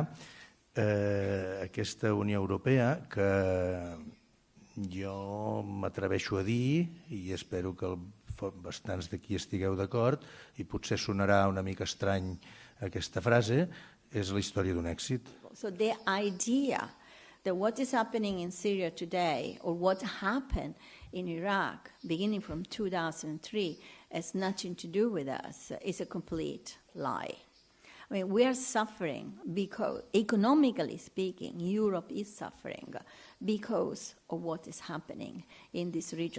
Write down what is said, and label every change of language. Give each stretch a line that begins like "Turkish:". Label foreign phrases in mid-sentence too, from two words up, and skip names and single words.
Catalan: Aquesta Unió Europea que jo m'atreveixo a dir, i espero que bastants d'aquí estigueu d'acord, i potser sonarà una mica estrany aquesta frase, és la història d'un èxit.
English: So the idea that what is happening in Syria today, or what happened in Iraq beginning from 2003, has nothing to do with us, is a complete lie. I mean, we are suffering because, economically speaking, Europe is suffering because of what is happening in this region.